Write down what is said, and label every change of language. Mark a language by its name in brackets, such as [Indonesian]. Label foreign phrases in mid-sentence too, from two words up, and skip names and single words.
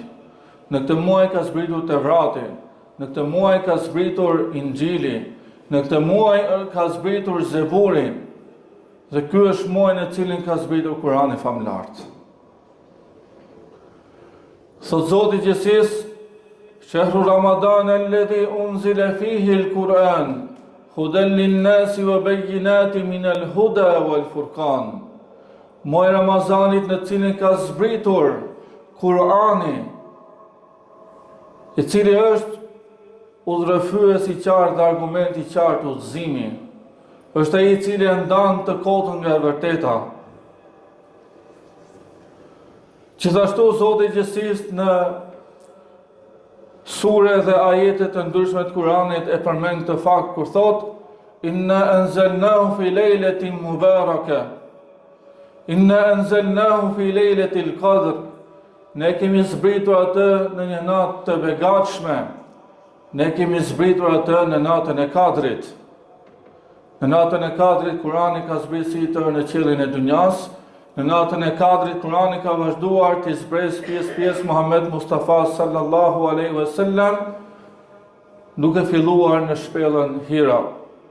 [Albanian] Në këtë muaj ka zbritur Tevrati, në këtë muaj ka zbritur Injili, në këtë muaj ka zbritur Zeburi. Dhe ky është muaj në cilin ka zbritur Kurani famlart. Thot Zoti i Gjithësisë, [Arabic] شهر رمضان الذي أنزل فيه القرآن هدى للناس وبينات من الهدى والفرقان. [Albanian] Muaji Ramazanit në cilin ka zbritur Kurani, i cili është udhërrëfyes i qartë dhe argument i qartë udhëzimi. Është ai i cili e ndan të kotën nga e vërteta. Gjithashtu Zoti i Gjithësisë në sure dhe ajete të ndryshme të Kuranit e përmend këtë fakt kur thot: [Arabic] إنا أنزلناه في ليلة مباركة. إنا أنزلناه في ليلة القدر. [Albanian] Ne kemi zbritur atë në një natë të begatshme. Ne kemi zbritur atë në natën e Kadrit. Në natën e Kadrit Kurani ka zbritur në qiellin e dunjas. Në natën e Kadrit Kurani ka vazhduar të zbresë pjesë Muhammed Mustafa [Arabic] صلى الله عليه وسلم, [Albanian] duke filluar në shpellën Hira.